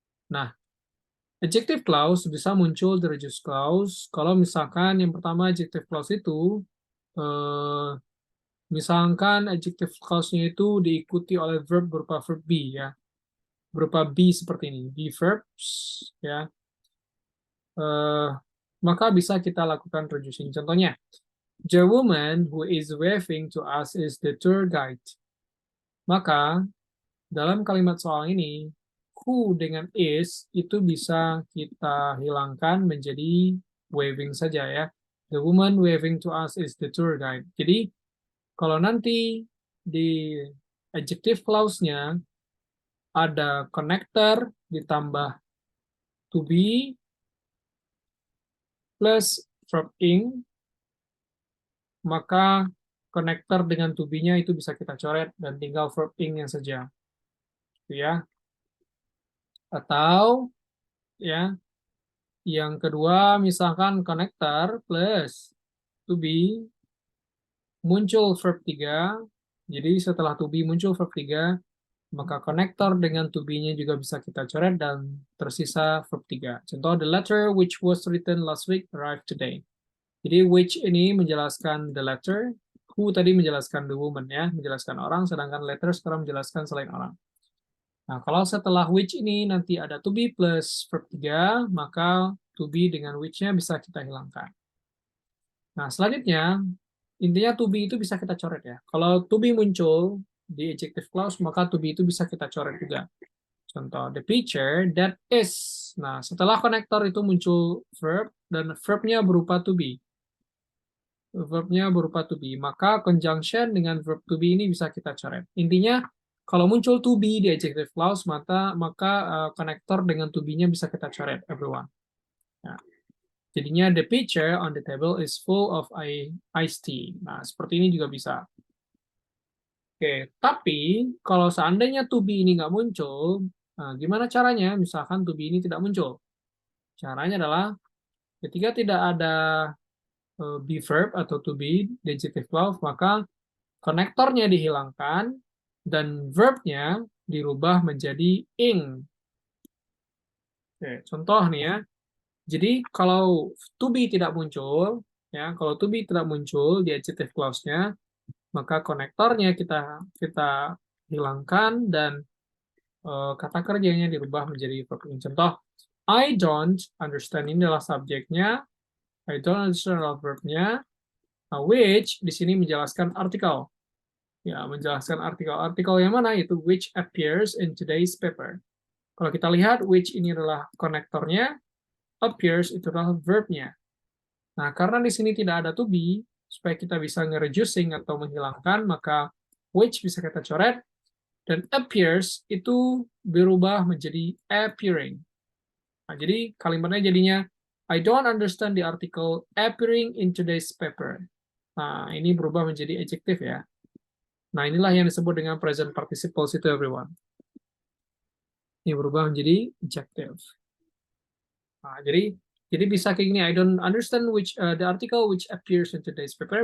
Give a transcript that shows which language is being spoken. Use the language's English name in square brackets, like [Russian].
[Indonesian] Nah, adjective clause bisa muncul di reduce clause kalau misalkan yang pertama adjective clause itu eh, misalkan adjective clause-nya itu diikuti oleh verb berupa verb be ya. Berupa be seperti ini, be verbs ya. Eh, maka bisa kita lakukan reducing. Contohnya, [English] the woman who is waving to us is the tour guide. [Indonesian] Maka dalam kalimat soal ini, who dengan is itu bisa kita hilangkan menjadi waving saja ya. [English] The woman waving to us is the tour guide. [Indonesian] Jadi kalau nanti di adjective clause-nya ada connector ditambah to be plus verb ing, maka connector dengan to be-nya itu bisa kita coret dan tinggal verb ing-nya saja. Gitu ya. Atau ya, yang kedua misalkan connector plus to be muncul verb 3. Jadi setelah to be muncul verb 3, maka connector dengan to be-nya juga bisa kita coret dan tersisa verb 3. Contoh, [English] the letter which was written last week arrived today. [Indonesian] Jadi which ini menjelaskan the letter, who tadi menjelaskan the woman ya, menjelaskan orang, sedangkan letter sekarang menjelaskan selain orang. Nah, kalau setelah which ini nanti ada to be plus verb 3, maka to be dengan which-nya bisa kita hilangkan. Nah, selanjutnya, intinya to be itu bisa kita coret ya. Kalau to be muncul di adjective clause, maka to be itu bisa kita coret juga. Contoh, [English] the picture that is. [Indonesian] Nah, setelah konektor itu muncul verb, dan verb-nya berupa to be. Verb-nya berupa to be. Maka conjunction dengan verb to be ini bisa kita coret. Intinya, Kalau muncul to be di adjective clause, maka konektor dengan to be-nya bisa kita coret, everyone. Ya. Jadinya [English] the pitcher on the table is full of iced tea. [Indonesian] Nah, seperti ini juga bisa. Oke, tapi kalau seandainya to be ini nggak muncul, nah, gimana caranya? Misalkan to be ini tidak muncul. Caranya adalah ketika tidak ada be verb atau to be di adjective clause, maka konektornya dihilangkan dan verb-nya dirubah menjadi ing. Oke, contoh nih ya. Jadi kalau to be tidak muncul, ya, kalau to be tidak muncul di adjective clause-nya, maka konektornya kita hilangkan dan kata kerjanya dirubah menjadi verb ing. Contoh, [English] I don't understand [Indonesian] ini adalah subjeknya, I don't understand adalah verb-nya, which di sini menjelaskan artikel. Ya, menjelaskan artikel. Artikel yang mana? Itu [English] which appears in today's paper. [Indonesian] Kalau kita lihat, which ini adalah konektornya, appears itu adalah verb-nya. Nah, karena di sini tidak ada to be, supaya kita bisa nge-reducing atau menghilangkan, maka which bisa kita coret, dan appears itu berubah menjadi appearing. Nah, jadi kalimatnya jadinya, [English] I don't understand the article appearing in today's paper. [Indonesian] Nah, ini berubah menjadi adjective ya. Nah, inilah yang disebut dengan present participle itu, everyone. Ini berubah menjadi adjective. Nah, jadi bisa kayak gini, [English] I don't understand the article which appears in today's paper.